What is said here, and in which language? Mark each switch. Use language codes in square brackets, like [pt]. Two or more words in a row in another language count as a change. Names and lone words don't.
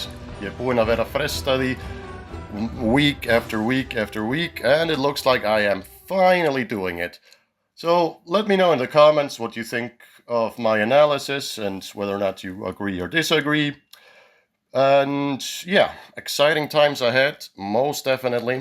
[is] Ég er búinn að vera að fresta því [en] week after week after week, and it looks like I am finally doing it. So let me know in the comments what you think of my analysis and whether or not you agree or disagree. And yeah, exciting times ahead, most definitely.